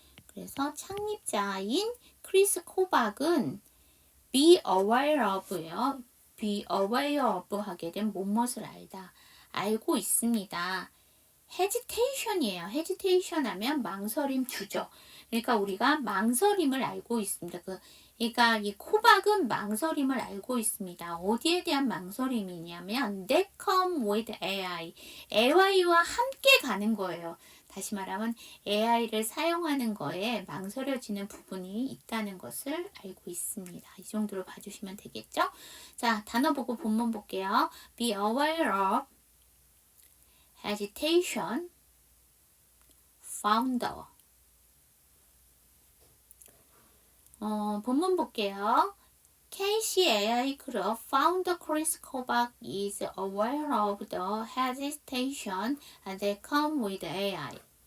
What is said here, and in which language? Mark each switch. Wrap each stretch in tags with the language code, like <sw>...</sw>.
<ko>그래서 창립자인 크리스 코박은</ko> <en>be aware of</en> <ko>예요.</ko> <en>be aware of</en> <ko>하게 된 뭐뭇을 알다. 알고 있습니다. hesitation이에요. hesitation 하면 망설임, 주저. 그러니까 우리가 망설임을 알고 있습니다. 그러니까 이 코박은 망설임을 알고 있습니다. 어디에 대한 망설임이냐면</ko> <en>that come with AI.</en> <ko>AI와 함께 가는 거예요. 다시 말하면 AI를 사용하는 거에 망설여지는 부분이 있다는 것을 알고 있습니다. 이 정도로 봐주시면 되겠죠? 자, 단어 보고 본문 볼게요.</ko> <en>Be aware of hesitation, founder.</en> <ko>본문 볼게요.</ko> <en>KCAI crew founder Chris Kobach is aware of the hesitation that come with AI.</en>